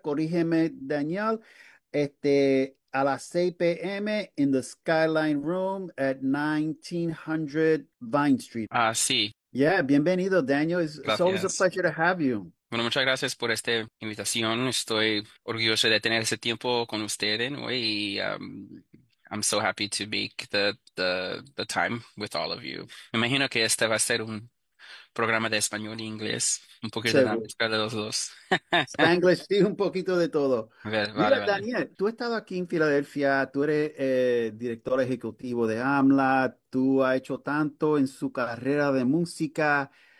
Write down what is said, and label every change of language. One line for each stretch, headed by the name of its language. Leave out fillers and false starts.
Spanish: Corrígeme, Daniel. A las 6 p.m. en
English: the Skyline Room at 1900 Vine Street.
Spanish: Sí.
English: Yeah,
Spanish: bienvenido,
English: Daniel. It's always a
Spanish: Gracias.
English: pleasure to have you.
Spanish: Bueno, muchas gracias por esta invitación. Estoy orgulloso de tener ese tiempo con ustedes hoy, ¿no?
English: I'm so happy to make the time with all of you.
Spanish: Me imagino que este va a ser un programa de español e inglés, un poquito de la Seguro. mezcla de los dos. Spanglish, sí, un poquito de todo. Mira, Vale. Daniel, tú has estado aquí en Filadelfia, tú eres director ejecutivo de AMLA, tú has hecho tanto en su carrera de música.